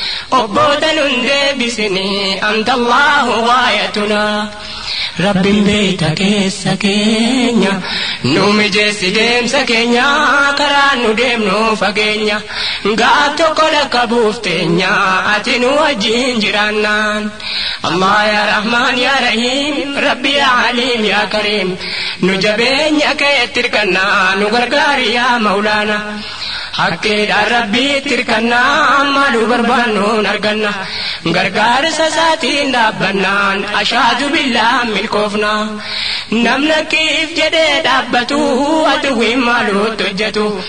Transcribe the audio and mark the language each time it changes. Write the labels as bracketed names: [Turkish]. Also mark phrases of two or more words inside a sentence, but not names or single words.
[Oromo] Obboota nun deebisini, [Arabic] أنت الله غايتنا. [Oromo] Rabbiin beeyta keessa keenya, nu mijeessi deemsa keenya, karaa nu deemnu fageenya. Gaaf tokko lakka buufteenya, ati nu wajjin jiraannaan. [Arabic] الله يا رحمن يا رحيم، ربي يا حليم يا كريم, [Oromo] nu jabeenya keetti hirkannaa, nu gargaari [Arabic] يا مولانا. [Oromo] Hakkeedhaan Rabbiitti hirkannaa, maaluu barbaannuun arganna. Gargaarsa isaatiin dhaabbannaan, ashaadu billaa milkoofna. Namni akkiif jedhee dhaabbatu, aduwwiin maaluutti hojjetu.